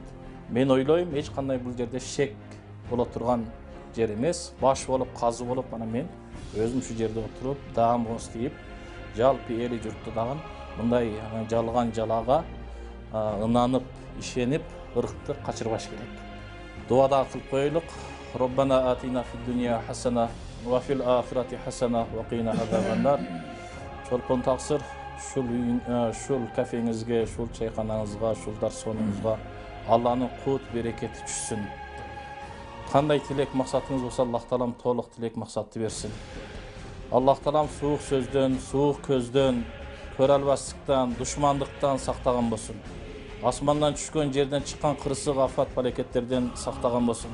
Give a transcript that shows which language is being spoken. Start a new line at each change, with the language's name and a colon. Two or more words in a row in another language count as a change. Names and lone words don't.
Kyrgyz: Мен ойлойм, эч кандай бул жерде шек боло турган жер эмес, баш болуп, казы болуп, мана мен өзүм ушу жерде отуруп, даам ооз тийип, жалпы эли журтту дагы мындай жалган жалага ынанып, ишенип, ыркты качырбаш керек. Дуа да кылып коелук.
Arabic: ربنا آتنا في الدنيا حسنة وفي الآخرة حسنة وقنا عذاب النار.
Kyrgyz: Чолпон таксыр, шул кафеңизге, шул чайканаңызга, шул дарсонуңузга Алланын кут берекети түшсүн. Кандай тилек максатыңыз болсо, Аллах таалам толук тилек максатты берсин. Аллах таалам суук сөздөн, суук көздөн, көрө албастыктан, душмандыктан сактаган болсун. Асмандан түшкөн, жерден чыккан кырсык, афат, палекеттерден сактаган болсун.